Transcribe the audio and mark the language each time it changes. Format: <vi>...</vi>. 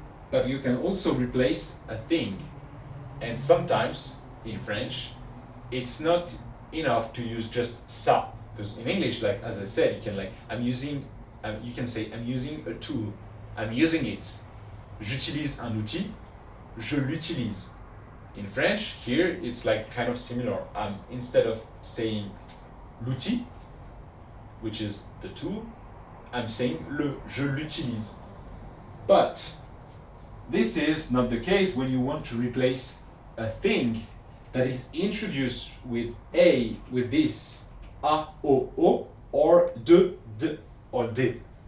<en>But you can also replace a thing. And sometimes in French, it's not enough to use just ça, because in English, like as I said, you can like you can say I'm using a tool, I'm using it.</en> <fr>J'utilise un outil, je l'utilise.</fr> <en>In French, here it's like kind of similar. Instead of saying l'outil, which is the tool, I'm saying</en> <fr>je l'utilise.</fr> <en>But this is not the case when you want to replace a thing that is introduced with this a, o, or de, or de.</en>